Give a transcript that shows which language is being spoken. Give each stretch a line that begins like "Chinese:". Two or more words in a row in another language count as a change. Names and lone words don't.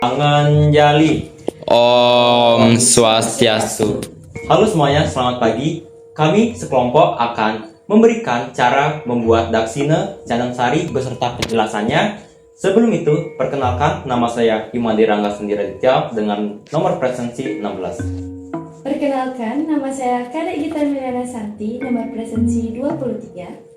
Indonesian: Anganjali.
Balinese: Om Swastiastu.
Indonesian: Halo semuanya, selamat pagi. Kami sekelompok akan memberikan cara membuat daksina Canang Sari beserta penjelasannya. Sebelum itu, perkenalkan, nama saya Imadi Rangga Sendiraditya dengan nomor presensi 16. Perkenalkan, nama saya Kadek Gita Milana Santi, nomor presensi 23.